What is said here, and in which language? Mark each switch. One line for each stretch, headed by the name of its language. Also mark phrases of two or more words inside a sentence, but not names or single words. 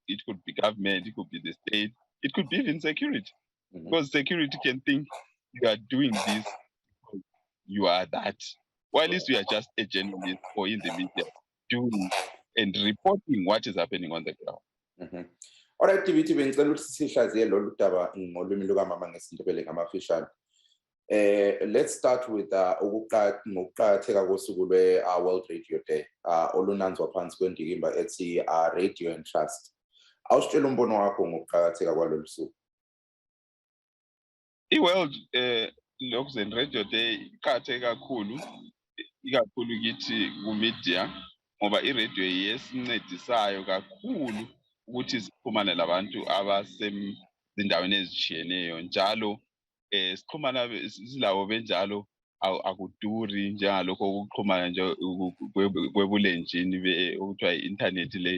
English: It could be government, it could be the state, it could be even security. Because security can think you are doing this, you are that. While you are just a journalist or in the media doing and reporting what is happening on the ground. Alright,
North Ndebele: TVT bengicela ukuthi sihlaziye lolu daba ngolwimi lukamama ngesindebele ngamafishane.
English: Let's start with
North Ndebele: ngokuqakatheka kosuku lwe-World Radio Day olunanzwa phansi kwendikimba ethi Radio and Trust. Awusitshela umbono wakho ngokuqakatheka kwalolu suku. I-World Loxen Radio Day iqakatheke kakhulu, ikakhulu kithi ku-media, ngoba i-radio yesincedisayo kakhulu ukuthi sixhumane labantu abasezindaweni ezitshiyeneyo, njalo sixhumana silawo benjalo akuduri njengalokho ukuxhumana nje kwebulenjini okuthiwa i-internet le.